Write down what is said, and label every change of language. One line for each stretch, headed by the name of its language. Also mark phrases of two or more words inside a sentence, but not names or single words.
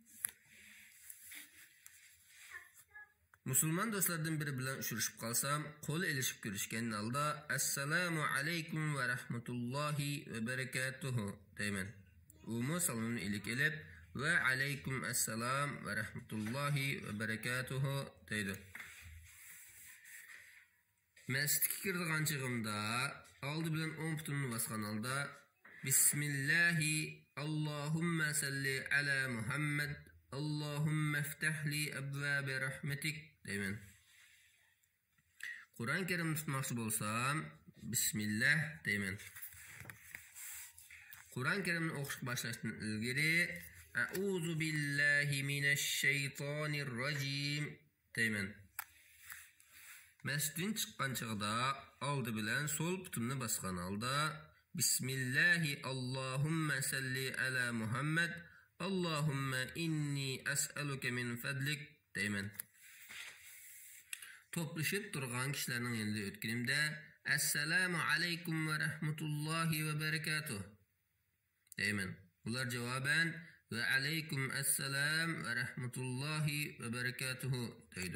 Uzbek: Musulmon do'stlardan biri bilan uchrashib qolsam, qo'l elishib ko'rishgan holda
Arabic: السلام عليكم ورحمة الله وبركاته
Uzbek: deyman. U salomni ilik elib
Arabic: وعليكم السلام ورحمة الله وبركاته
Uzbek: deydi. Masjidga kiradigan chig'imda oldi bilan 10 putimni bosgan holda
Arabic: بسم الله اللهم صل على محمد اللهم افتح لي أبواب رحمتك
Uzbek: deyman. Qur'on Karimni tutmoqchi bo'lsam, bismillah deyman. Qur'on Karimni o'qish boshlashdan ilgari
Arabic: أعوذ بالله من الشيطان الرجيم
Uzbek: deyman. Masjiddan chiqqan chog'da oldi bilan so'l putimni bosgan holda
Arabic: بسم الله اللهم صل على محمد اللهم إني أسألك من فضلك
Uzbek: deyman. Toplashib turgan kishilarning yanında o'tganimda
Arabic: السلام عليكم ورحمة الله وبركاته
Uzbek: deyman. Ular javoban
Arabic: وعليكم السلام ورحمة الله وبركاته
Uzbek: deydi.